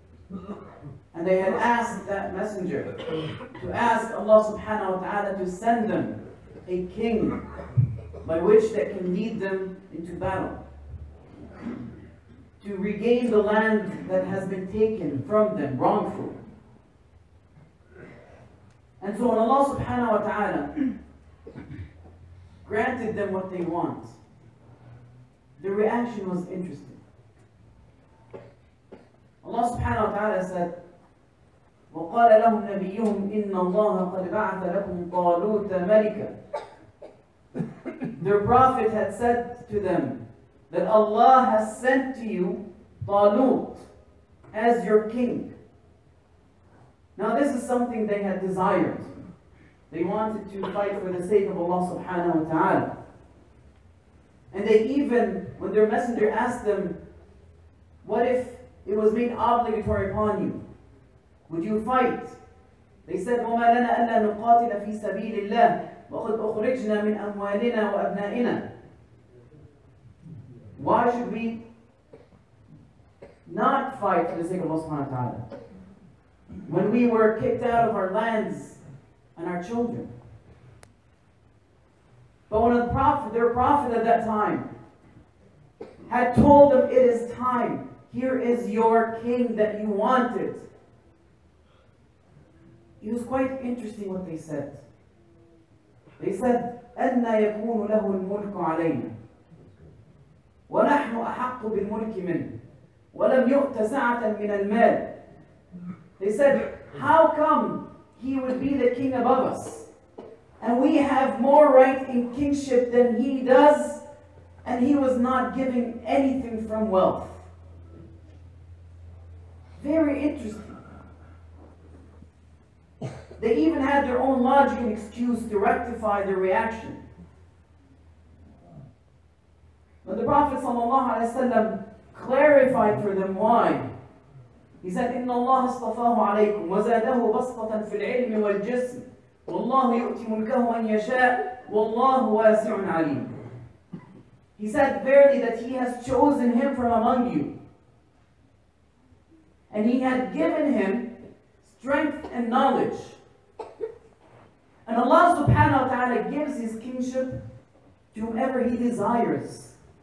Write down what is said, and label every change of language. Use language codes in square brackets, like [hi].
[en] And they had asked that messenger to ask Allah subhanahu wa ta'ala to send them a king by which that can lead them into battle, to regain the land that has been taken from them wrongfully. And so when Allah subhanahu wa ta'ala granted them what they want, the reaction was interesting. Allah subhanahu wa ta'ala said, [ar] وَقَالَ لَهُمْ نَبِيُّهُمْ إِنَّ اللَّهَ قَدْ بَعَثَ لَكُمْ طَالُوتَ مَلِكًا. [en] Their prophet had said to them that Allah has sent to you Talut as your king. Now this is something they had desired. They wanted to fight for the sake of Allah subhanahu wa ta'ala. And they even, when their messenger asked them, what if it was made obligatory upon you? Would you fight? They said, [ar] وَمَا لَنَا أَلَّا نُقَاتِلَ فِي سَبِيلِ اللَّهِ وَقَدْ أُخْرِجْنَا مِنْ أَمْوَالِنَا وَأَبْنَائِنَا. [en] Why should we not fight for the sake of Allah subhanahu wa ta'ala when we were kicked out of our lands and our children? But when their prophet at that time had told them, it is time, here is your king that you wanted, it was quite interesting what they said. They said, أَنَّ يَكُونُ لَهُ الْمُلْكُ عَلَيْنَا وَنَحْنُ أَحَقُّ بِالْمُلْكِ مِنْهُ وَلَمْ يُؤْتَ سَعَةً مِنَ الْمَالِ. They said, how come he would be the king above us? And we have more right in kingship than he does, and he was not giving anything from wealth. Very interesting. They even had their own logic and excuse to rectify their reaction. When the Prophet ﷺ clarified for them why, he said, [ar] إِنَّ اللَّهَ اصْطَفَاهُ عَلَيْكُمْ وَزَادَهُ بَسْطَةً فِي الْعِلْمِ وَالْجِسْمِ وَاللَّهُ يُؤْتِي مُلْكَهُ مَنْ يَشَاءُ وَاللَّهُ وَاسِعٌ عَلِيمٌ. [en] He said, verily that he has chosen him from among you, and he had given him strength and knowledge. And Allah subhanahu wa ta'ala gives his kingship to whomever he desires.